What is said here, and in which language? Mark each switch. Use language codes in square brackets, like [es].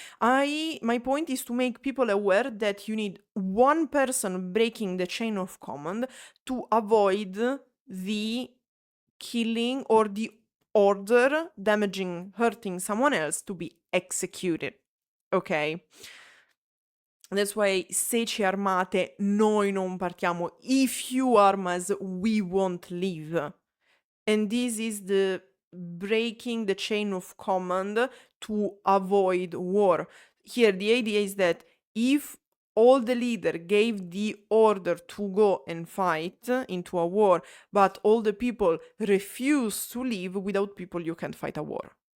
[en] My point is to make people aware that you need one person breaking the chain of command to avoid the killing or the order hurting someone else to be executed. Okay? That's why, [it] se ci armate, noi non partiamo. [en] If you arm us, we won't leave. And this is the breaking the chain of command to avoid war. Here, the idea is that if all the leader gave the order to go and fight into a war, but all the people refuse to leave, without people you can't fight a war.